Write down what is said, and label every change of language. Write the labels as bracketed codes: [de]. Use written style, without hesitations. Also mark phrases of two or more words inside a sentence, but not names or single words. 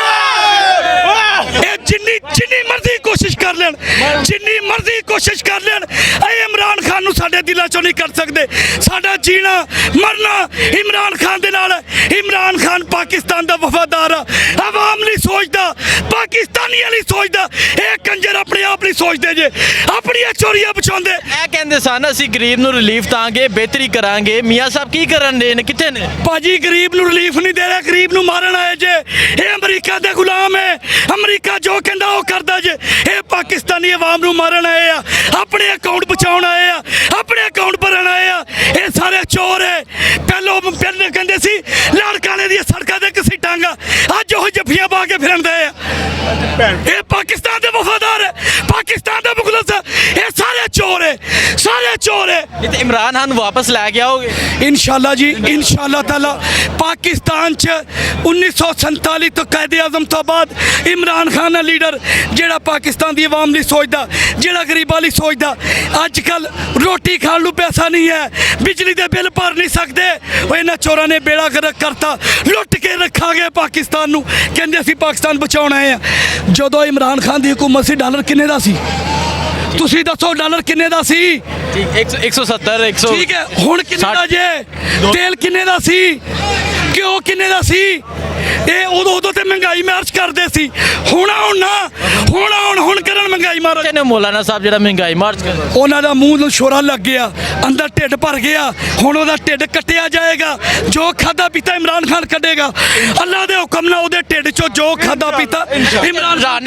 [pa] ਜਿੰਨੀ ਜਿੰਨੀ ਮਰਜ਼ੀ ਕੋਸ਼ਿਸ਼ ਕਰ ਲੈਣ, ਜਿੰਨੀ ਮਰਜ਼ੀ ਕੋਸ਼ਿਸ਼ ਕਰ ਲੈਣ, ਇਮਰਾਨ ਖਾਨ ਨੂੰ ਸਾਡੇ ਦਿਲਾਂ ਚੋਂ ਨਹੀਂ ਕਰ ਸਕਤੇ। ਸਾਡਾ ਜੀਣਾ ਮਰਨਾ ਇਮਰਾਨ ਖਾਨ ਦੇ ਨਾਲ ਹੈ। ਇਮਰਾਨ ਖਾਨ ਪਾਕਿਸਤਾਨ ਦਾ ਵਫ਼ਾਦਾਰ ਹੈ, ਅਵਾਮ ਨਹੀਂ ਸੋਚਦਾ, ਪਾਕਿਸਤਾਨੀ ਨਹੀਂ ਸੋਚਦਾ। ਯੇ ਕੰਜਰ ਅਪਨੇ ਆਪ ਨਹੀਂ ਸੋਚਤੇ ਜੇ, ਅਪਨੀ ਚੋਰੀਆਂ ਬਚਾਉਂਦੇ। ਇਹ ਕਹਿੰਦੇ ਸਨ ਅਸੀਂ ਗਰੀਬ ਨੂੰ ਰਿਲੀਫ ਦਾਂਗੇ, ਬਿਹਤਰੀ ਕਰਾਂਗੇ। ਮੀਆਂ ਸਾਹਿਬ ਕੀ ਕਰਨ ਦੇ ਨੇ, ਕਿੱਥੇ ਨੇ? ਭਾਜੀ ਗਰੀਬ ਨੂੰ ਰਿਲੀਫ ਨਹੀਂ ਦੇ ਰਿਹਾ, ਗਰੀਬ ਨੂੰ ਮਾਰਨ ਆਏ ਜੇ। ਇਹ ਅਮਰੀਕਾ ਦੇ ਗੁਲਾਮ ਹੈ, ਅਮਰੀਕਾ ਜੋ ਕਹਿੰਦਾ ਉਹ ਕਰਦਾ ਜੇ। ਇਹ ਪਾਕਿਸਤਾਨੀ ਆਵਾਮ ਨੂੰ ਮਾਰਨ ਆਏ ਆ, ਆਪਣੇ ਅਕਾਊਂਟ ਬਚਾਉਣ ਆਏ ਆ, ਆਪਣੇ ਅਕਾਊਂਟ ਭਰਨ ਆਏ ਆ। ਇਹ ਸਾਰੇ ਚੋਰ ਹੈ। ਪਹਿਲੇ ਕਹਿੰਦੇ ਸੀ ਲਾੜਕਾਣੇ ਦੀਆਂ ਸੜਕਾਂ ਤੇ ਘਸੀਟਾਂਗਾ, ਅੱਜ ਉਹ ਜੱਫੀਆਂ ਪਾ ਕੇ ਫਿਰਨ ਦੇ ਆ। ਇਹ ਪਾਕਿਸਤਾਨ ਦੇ ਵਫਾਦਾਰ ਹੈ, ਪਾਕਿਸਤਾਨ ਦੇ ਮੁਖਲਸ ਹੈ। ਇਹ ਸਾਰੇ ਚੋਰ ਹੈ, ਸਾਰੇ ਚੋਰ ਹੈ। ਤੇ ਇਮਰਾਨ ਖਾਨ ਵਾਪਸ ਲੈ ਕੇ ਆਓਗੇ? ਇੰਸ਼ਾਅੱਲਾਹ ਜੀ, [ar] إن شاء الله تعالى. [pa] ਪਾਕਿਸਤਾਨ ਚ 1947 ਤੋ ਕਾਇਦ ਆਜ਼ਮ ਤੋ ਬਾਅਦ ਇਮਰਾਨ ਖਾਨ ਹੈ ਲੀਡਰ, ਜਿਹੜਾ ਪਾਕਿਸਤਾਨ ਕੀ ਆਵਾਮ ਨਹੀਂ ਸੋਚਤਾ, ਜਿਹੜਾ ਗਰੀਬਾਂ ਨਹੀਂ ਸੋਚਤਾ। ਅੱਜਕੱਲ੍ਹ ਰੋਟੀ ਖਾਣ ਨੂੰ ਪੈਸਾ ਨਹੀਂ ਹੈ, ਬਿਜਲੀ ਕੇ ਬਿੱਲ ਭਰ ਨਹੀਂ ਸਕਤੇ। ਇਨ੍ਹਾਂ ਚੋਰਾਂ ਨੇ ਬੇੜਾ ਗਰਕ ਕਰਤਾ, ਲੁੱਟ ਕੇ ਰੱਖਾ ਗਿਆ ਪਾਕਿਸਤਾਨ ਨੂੰ। ਕਹਿੰਦੇ ਅਸੀਂ ਪਾਕਿਸਤਾਨ ਬਚਾਉਣ ਆਏ ਹੈਂ। ਜਦੋਂ ਇਮਰਾਨ ਖਾਨ ਕੀ ਹਕੂਮਤ ਸੀ ਡਾਲਰ ਕਿੰਨੇ ਦਾ ਸੀ? ਤੁਸੀਂ ਦੱਸੋ ਡਾਲਰ ਕਿੰਨੇ ਦਾ ਸੀ? 170 100। ਠੀਕ ਹੈ, ਹੁਣ ਕਿੰਨੇ ਦਾ ਜੇ? ਤੇਲ ਕਿੰਨੇ ਦਾ ਸੀ? ਘਿਓ ਕਿੰਨੇ ਦਾ ਸੀ? ਇਹ ਉਦੋਂ ਤੇ ਮਹਿੰਗਾਈ ਮਾਰਚ ਕਰਦੇ ਸੀ। ਹੁਣ ਕਰਨ ਮਹਿੰਗਾਈ ਮਾਰਚ। ਨੇ ਮੌਲਾਨਾ ਸਾਹਿਬ ਜਿਹੜਾ ਮਹਿੰਗਾਈ ਮਾਰਚ ਕਰ ਉਹਨਾਂ ਦਾ ਮੂੰਹ ਨੂੰ ਛੋਰਾ ਲੱਗ ਗਿਆ, ਅੰਦਰ ਢਿੱਡ ਭਰ ਗਿਆ। ਹੁਣ ਉਹਦਾ ਢਿੱਡ ਕੱਟਿਆ ਜਾਏਗਾ, ਜੋ ਖਾਦਾ ਪੀਤਾ ਇਮਰਾਨ ਖਾਨ ਕੱਢੇਗਾ। ਅੱਲਾ ਦੇ ਹੁਕਮ ਨਾਲ ਉਹਦੇ ਢਿੱਡ ਚੋਂ ਜੋ ਖਾਦਾ ਪੀਤਾ ਇਮਰਾਨ ਖਾਨ